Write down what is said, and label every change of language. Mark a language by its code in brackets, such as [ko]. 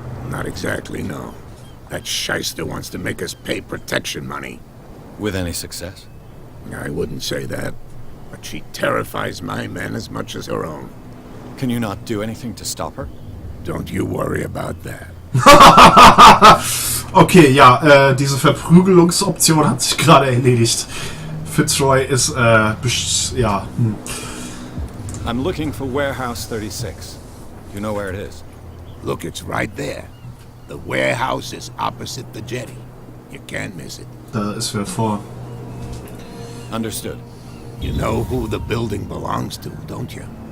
[en] Not exactly, no. That shyster wants to make us pay protection money. With any success? I wouldn't say that, but she terrifies my men as much as her own. Can you not do anything to stop her? Don't you worry about that. [de] Okay, ja, diese Verprügelungsoption hat sich gerade erledigt. Fitzroy ist, ja. [en] I'm looking for Warehouse 36. You know where it is? Look, it's right there. The warehouse is opposite the jetty. You can't miss it. [de] Da ist wer vor. [en] Understood. You know who the building belongs to, don't you?